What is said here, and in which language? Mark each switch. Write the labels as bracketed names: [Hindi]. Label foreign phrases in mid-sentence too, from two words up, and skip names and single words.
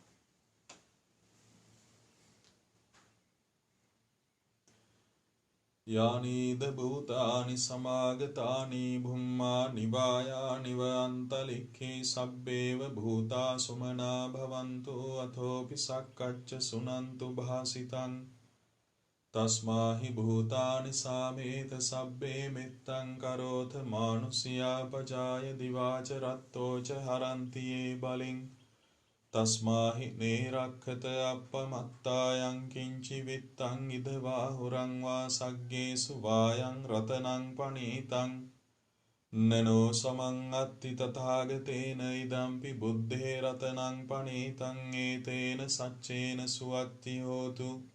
[Pali] යානීද භූතානි සමාගතානි භුම්මා නිවායානිව අන්තලික්ඛේ සබ්බේව භූතා සුමනා භවන්තු අතෝපි සක්කච්ච සුනන්තු භාසිතං තස්මාහි භූතානි සාමේත සබ්බේ මෙත්තං කරෝත මානුසියා පජාය දිවාච රත්තෝච හරන්තියේ බලින් තස්මාහි නේරක්ඛත අප්පමත්තායං කිංචි විත්තං ඉදවා හුරං වා සග්ගේසු වායං රතනං පනීතං නනෝ සමං අත්ති තථාගතේන ඉදම්පි බුද්ධේ රතනං පනීතං ඒතේන සච්චේන සුවත්ති හෝතු